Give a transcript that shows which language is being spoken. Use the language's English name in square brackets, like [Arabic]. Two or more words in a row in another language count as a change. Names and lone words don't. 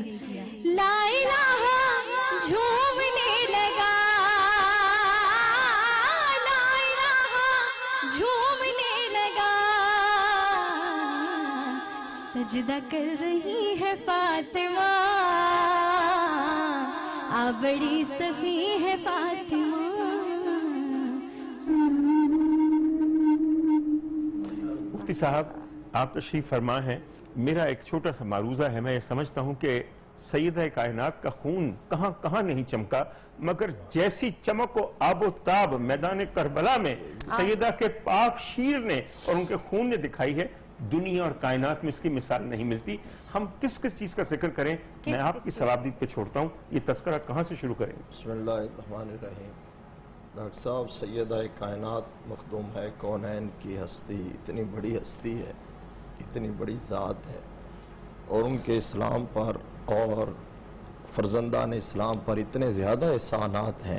[Urdu] لا الہ جھومنے لگا لا الہ جھومنے لگا سجدہ کر رہی ہے فاطمہ آپ بڑی سخی ہے فاطمہ. مفتی صاحب آپ تشریف فرما ہیں. میرا ایک چھوٹا سا معروضہ ہے. میں یہ سمجھتا ہوں کہ سیدہ کائنات کا خون کہاں کہاں نہیں چمکا مگر جیسی چمک و آب و تاب میدان کربلا میں سیدہ کے پاک شیر نے اور ان کے خون نے دکھائی ہے. دنیا اور کائنات میں اس کی مثال نہیں ملتی. ہم کس کس چیز کا ذکر کریں؟ میں آپ کی ثوابدید پہ چھوڑتا ہوں. یہ تذکرہ کہاں سے شروع کریں؟ [Arabic] بسم اللہ الرحمن الرحیم. [Urdu] ڈاکٹر صاحب سیدہ کائنات مخدوم ہے کونین کی ہستی اتنی بڑی ہستی ہے اتنی بڑی ذات ہے اور ان کے اسلام پر اور فرزندان اسلام پر اتنے زیادہ احسانات ہیں